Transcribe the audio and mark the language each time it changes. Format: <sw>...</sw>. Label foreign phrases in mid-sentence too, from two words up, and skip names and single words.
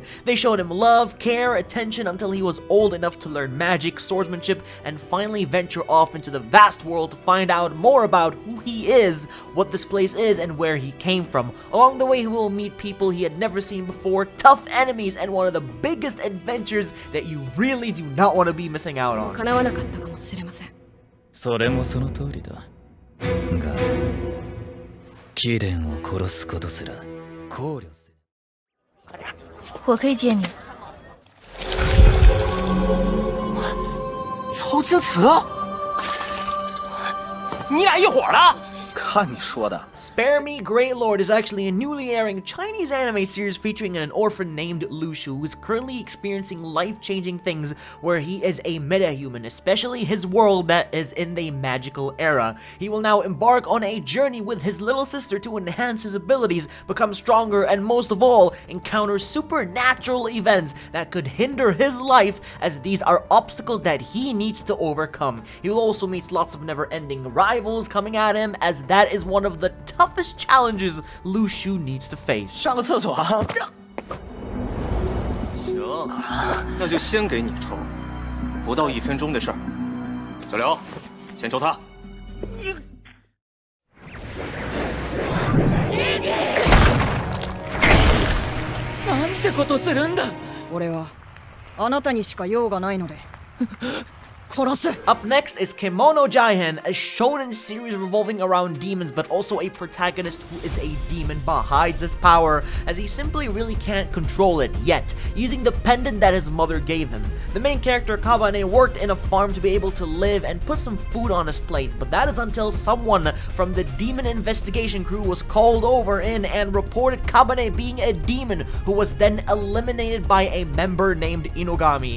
<en>They showed him love, care, attention until he was old enough to learn magic, swordsmanship, and finally venture off into the vast world to find out more about who he is, what this place is, and where he came from. Along the way, he will meet people he had never seen before, tough enemies, and one of the biggest adventures that you really do not want to be missing out on.</en> <ja>それもその通りだ。が、貴殿を殺すことすら考慮せ。</ja> <zh>我可以借你。曹青瓷，你俩一伙的？看你说的。</zh> <en>Spare Me, Greylord is actually a newly airing Chinese anime series featuring an orphan named Lushu who is currently experiencing life-changing things where he is a metahuman, especially his world that is in the magical era. He will now embark on a journey with his little sister to enhance his abilities, become stronger, and most of all, encounter supernatural events that could hinder his life as these are obstacles that he needs to overcome. He will also meet lots of never-ending rivals coming at him as that is one of the toughest challenges Lushu needs to face.</en> <zh>上个厕所啊！行，那就先给你抽，不到1分钟的事儿。小刘，先抽他。</zh> <ja>なんてことするんだ。俺はあなたにしか用がないので。</ja> <en>Up next is Kimono Jaihan, a shonen series revolving around demons but also a protagonist who is a demon but hides his power as he simply really can't control it yet, using the pendant that his mother gave him. The main character Kabane worked in a farm to be able to live and put some food on his plate, but that is until someone from the demon investigation crew was called over in and reported Kabane being a demon who was then eliminated by a member named Inogami.</en>